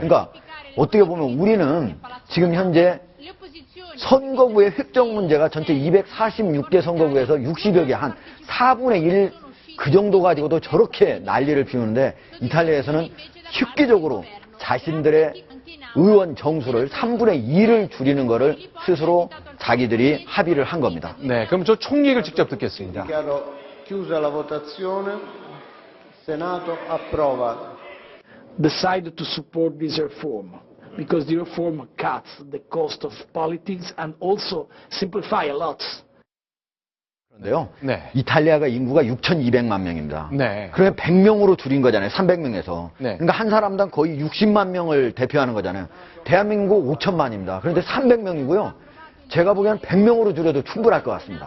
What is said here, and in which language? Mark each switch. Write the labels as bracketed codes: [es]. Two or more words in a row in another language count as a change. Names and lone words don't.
[ko] 그러니까 어떻게 보면 우리는 지금 현재 선거구의 획정 문제가 전체 246개 선거구에서 60여 개, 한 4분의 1 그 정도 가지고도 저렇게 난리를 피우는데 이탈리아에서는 획기적으로 자신들의 의원 정수를 3분의 2를 줄이는 거를 스스로 자기들이 합의를 한 겁니다. 네, 그럼 저 총리 얘기를 직접 듣겠습니다. [it] Dichiaro chiusa la votazione. Senato approva. [en] Decided to support this reform because the reform cuts the cost of politics and also simplify a lot. [ko] 그런데요. 네. 이탈리아가 인구가 6,200만 명입니다. 네. 그러면 100명으로 줄인 거잖아요. 300명에서. 네. 그러니까 한 사람당 거의 60만 명을 대표하는 거잖아요. 대한민국 5천만입니다. 그런데 300명이고요. 제가 보기에는 100명으로 줄여도 충분할 것 같습니다.